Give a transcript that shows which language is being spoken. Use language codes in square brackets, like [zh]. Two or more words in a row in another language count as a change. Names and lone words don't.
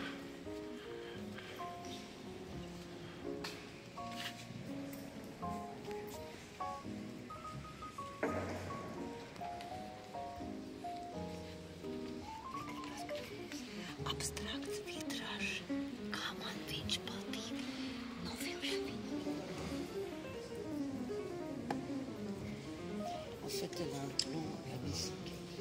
[lv] Abstrakts vitrāžs. Kā man viņš patīk. Nofilmē viņu. [fr] En fait, elle a un plan la basilique.